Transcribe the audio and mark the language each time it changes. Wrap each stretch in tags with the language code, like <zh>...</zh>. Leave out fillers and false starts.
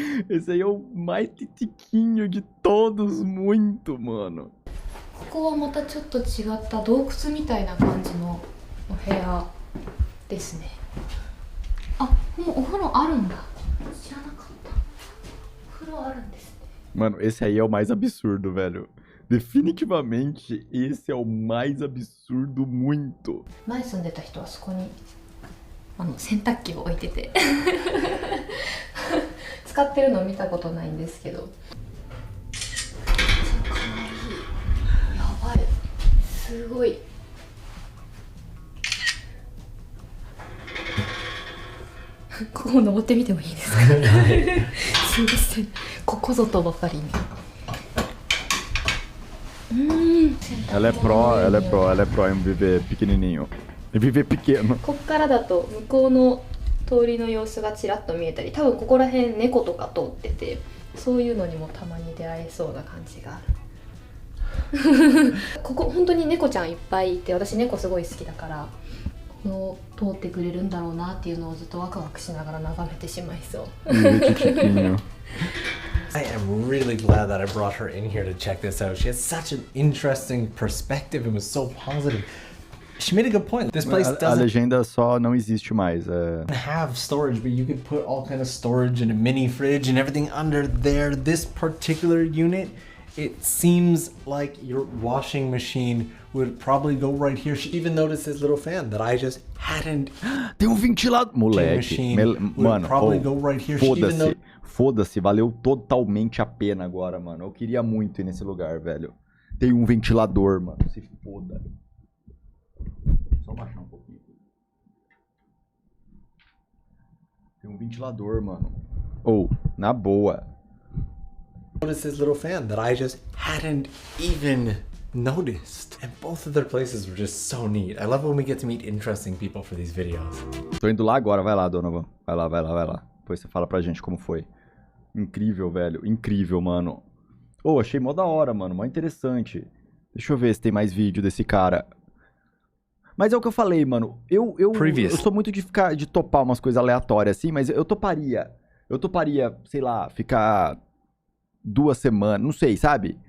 <pt>esse aí é o mais titiquinho de todos, muito, mano.</pt> <ja>ここはまたちょっと違った洞窟みたいな感じのお部屋ですね。あ、もうお風呂あるんだ。知らなかった。お風呂あるんですね。</ja> <pt>Mano, esse aí é o mais absurdo, velho. Definitivamente, esse é o mais absurdo muito.</pt> <ja>前住んでた人はそこに洗濯機を置いてて使ってるの見たことないんですけど。かわいい。やばい。すごい。ここ登ってみてもいいですか？すみません。ここぞとばかりに。</ja> <pt>Ela é pró em viver pequenininho. Em viver pequeno.</pt> <ja>ここからだと向こうの通りの様子がちらっと見えたり、多分ここら辺猫とか通ってて、そういうのにもたまに出会えそうな感じがある。ここ本当に猫ちゃんいっぱいいて、私猫すごい好きだから、この通ってくれるんだろうなっていうのをずっとワクワクしながら眺めてしまいそう。</ja> <en>I am really glad that I brought her in here to check this out. She has such an interesting perspective and was so positive. She made a good point. This place A doesn't</en> <pt>legenda só não existe mais.</pt> <en>have storage, but you could put all kind of storage and a mini fridge and everything under there. This particular unit, it seems like your washing machine would probably go right here. She even noticed this little fan that I just hadn't.</en> <pt>Tem um ventilador. Moleque. Mano, foda-se. Foda-se, valeu totalmente a pena agora, mano. Eu queria muito ir nesse lugar, velho. Tem um ventilador, mano. Se foda. Só baixar um pouquinho. Tem um ventilador, mano. Ou, na boa.</pt> <en>Noticed this little fan that I just hadn't even noticed. And both of their places were just so neat. I love when we get to meet interesting people for these videos.</en> <pt>Tô indo lá agora, vai lá, Donovan. Vai lá. Depois você fala pra gente como foi. Incrível, velho. Incrível, mano. Oh, achei mó da hora, mano. Mó interessante. Deixa eu ver se tem mais vídeo desse cara. Mas é o que eu falei, mano. Eu sou muito de topar umas coisas aleatórias assim, mas eu toparia, sei lá, ficar 2 semanas, não sei, sabe?</pt>